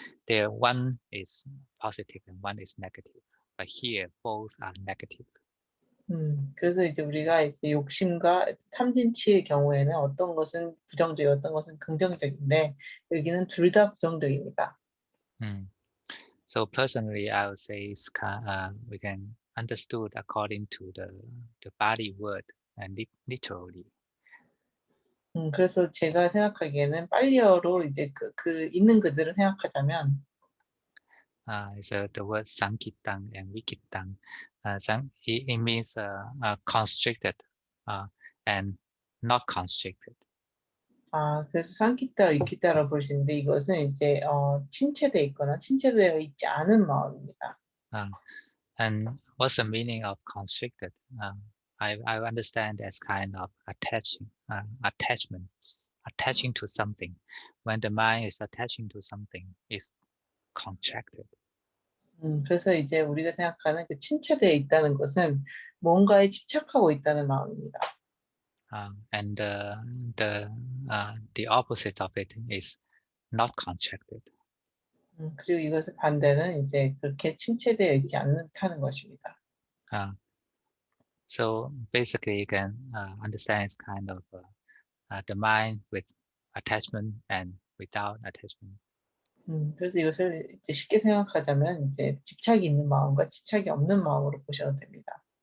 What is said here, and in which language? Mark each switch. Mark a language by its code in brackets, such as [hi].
[en] There one is positive and one is negative, but here both are negative. [ko] 그래서 이제 우리가 이제 욕심과 탐진치의 경우에는 어떤 것은 부정적이고 어떤 것은 긍정적인데 여기는 둘 다 부정적입니다. [en] So personally, I would say we can understood according to the body word and literally. [ko] 그래서 제가 생각하기에는 빨리어로 이제 그 있는 그대로 생각하자면 [en] So the word sankitang and vikitang, it means constricted and not constricted. [ko] 그래서 상키타, 위키타라고 볼 수 있는데 이것은 이제 침체되어 있거나 침체되어 있지 않은 마음입니다. [en] And what's the meaning of constricted? I understand as kind of attachment, attaching to something. When the mind is attaching to something, it's contracted. [ko] 그래서 이제 우리가 생각하는 그 침체되어 있다는 것은 뭔가에 집착하고 있다는 마음입니다. [en] And the opposite of it is not contracted. [ko] 그리고 이것의 반대는 이제 그렇게 침체되어 있지 않다는 것입니다. [en] So basically, you can understand it's kind of the mind with attachment and without attachment. [ko] 그래서 이것을 이제 쉽게 생각하자면 이제 집착이 있는 마음과 집착이 없는 마음으로 보셔도 됩니다.